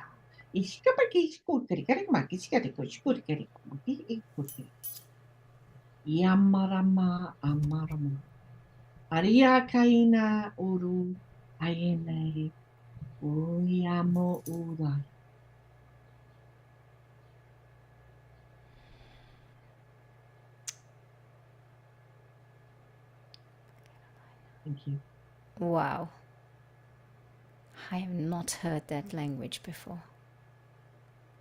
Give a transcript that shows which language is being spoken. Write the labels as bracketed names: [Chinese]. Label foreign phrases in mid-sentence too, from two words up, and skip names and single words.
[English] Iskapaki skuteri karikmaki skatiko skuteri kamaki ikuteri. Yamarama amarama. Aria kaina uru ayenei uyamo ura. Thank you. Wow. I have not heard that language before.